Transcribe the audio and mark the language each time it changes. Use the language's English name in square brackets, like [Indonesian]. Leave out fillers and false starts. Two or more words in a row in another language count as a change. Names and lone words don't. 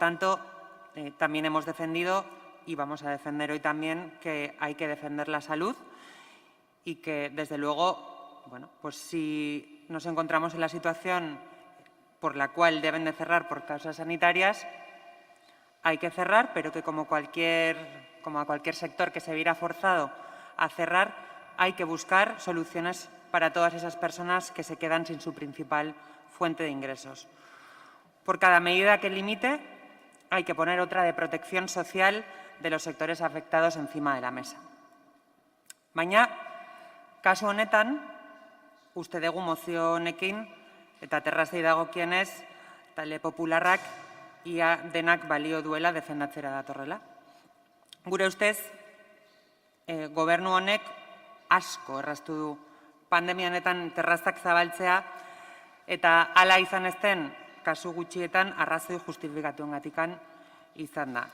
[Spanish] tanto, también hemos defendido y vamos a defender hoy también que hay que defender la salud y que, desde luego, bueno, pues si nos encontramos en la situación por la cual deben de cerrar por causas sanitarias, hay que cerrar, pero que como a cualquier sector que se viera forzado a cerrar, hay que buscar soluciones para todas esas personas que se quedan sin su principal fuente de ingresos. Por cada medida que limite, hay que poner otra de protección social de los sectores afectados encima de la mesa. [Basque] Baina, kasu honetan, uste dugu mozio honekin eta terrazei dagokienez, talde popularrak ia denak balio duela defendatzera datorrela. Gure ustez, gobernu honek asko erraztu du pandemia honetan terrazak zabaltzea eta hala izan ezten kasu gutxietan arrazoi justifikatuengatikan izan da.